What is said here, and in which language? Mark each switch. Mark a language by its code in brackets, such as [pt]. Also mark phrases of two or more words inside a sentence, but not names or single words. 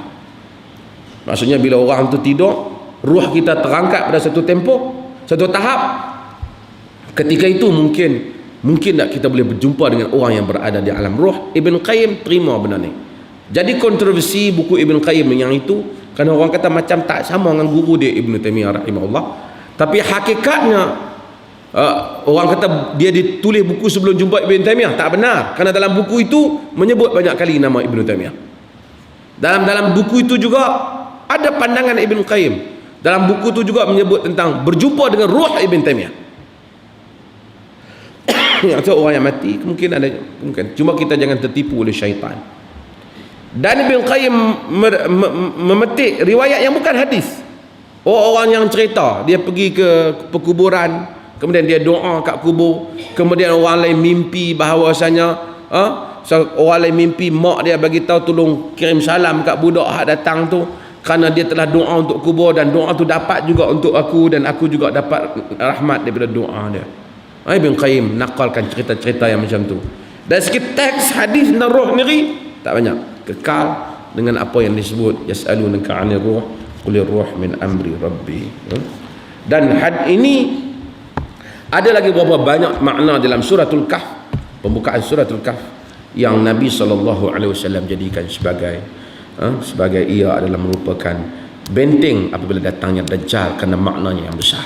[ms] Maksudnya bila orang tu tidur, ruh kita terangkat pada satu tempoh, satu tahap. Ketika itu mungkin tak kita boleh berjumpa dengan orang yang berada di alam ruh. Ibn Qayyim terima benda ni. Jadi kontroversi buku Ibn Qayyim yang itu, kerana orang kata macam tak sama dengan guru dia Ibn Taimiyah rahimahullah. Tapi hakikatnya orang kata dia ditulis buku sebelum jumpa Ibn Taimiyah, tak benar. Kerana dalam buku itu menyebut banyak kali nama Ibn Taimiyah. Dalam buku itu juga ada pandangan Ibn Qayyim. Dalam buku itu juga menyebut tentang berjumpa dengan ruh Ibn Taimiyah. Yang orang yang mati mungkin ada, mungkin. Cuma kita jangan tertipu oleh syaitan. Dan Ibn Qayyim memetik riwayat yang bukan hadis. Orang yang cerita dia pergi ke perkuburan, kemudian dia doa kat kubur, kemudian orang lain mimpi bahawasanya orang lain mimpi mak dia bagi tahu tolong kirim salam kat budak hak datang tu kerana dia telah doa untuk kubur dan doa tu dapat juga untuk aku dan aku juga dapat rahmat daripada doa dia. Ibn Qayyim nakalkan cerita-cerita yang macam tu. Dan sikit teks hadis tentang roh ni tak banyak, kekal dengan apa yang disebut [ar] يسألونك عن الروح قل الروح من أمر ربي. [ms] Dan ini ada lagi beberapa banyak makna dalam suratul Kahf, pembukaan suratul Kahf yang Nabi SAW jadikan sebagai ia adalah merupakan benteng apabila datangnya Dajjal kerana maknanya yang besar.